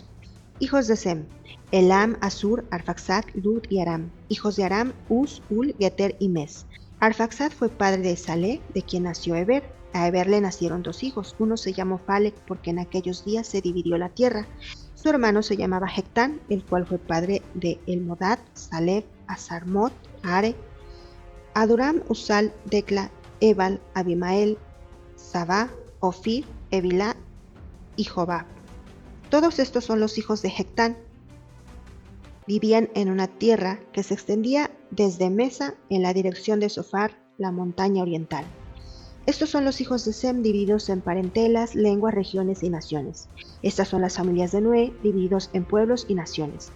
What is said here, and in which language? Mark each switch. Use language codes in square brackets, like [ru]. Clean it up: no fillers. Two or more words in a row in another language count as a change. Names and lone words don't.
[es] Hijos de Sem: Elam, Asur, Arfaxad, Lud y Aram. Hijos de Aram: Uz, Ul, Geter y Mes. Arfaxad fue padre de Salé, de quien nació Eber. A Eber le nacieron dos hijos. Uno se llamó Falec, porque en aquellos días se dividió la tierra. Su hermano se llamaba Jectán, el cual fue padre de Elmodad, Saleb, Asarmot, Are, Adoram, Usal, Decla, Ebal, Abimael, Sabá, Ofir, Evilá y Jobab. Todos estos son los hijos de Jectán. Vivían en una tierra que se extendía desde Mesa en la dirección de Sofar, la montaña oriental. Estos son los hijos de Sem, divididos en parentelas, lenguas, regiones y naciones. Estas son las familias de Noé, divididos en pueblos y naciones.